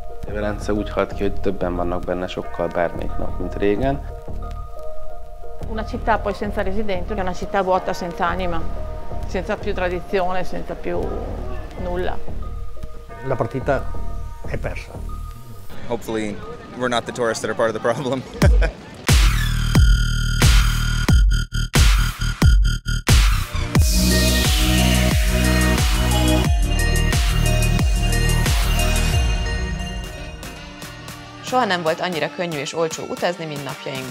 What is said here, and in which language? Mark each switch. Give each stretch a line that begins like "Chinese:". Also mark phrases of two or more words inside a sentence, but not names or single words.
Hungarian: Velence úgy halt ki, hogy többen vannak benne sokkal bármelyik nap, mint régen.
Italian: Una città poi senza residenti è una città vuota, senza anima, senza più tradizione, senza più nulla. La partita è persa.
English: Hopefully we're not the tourists that are part of the problem.
Hungarian: Soha nem volt annyira könnyű és olcsó utazni, mint napjainkban.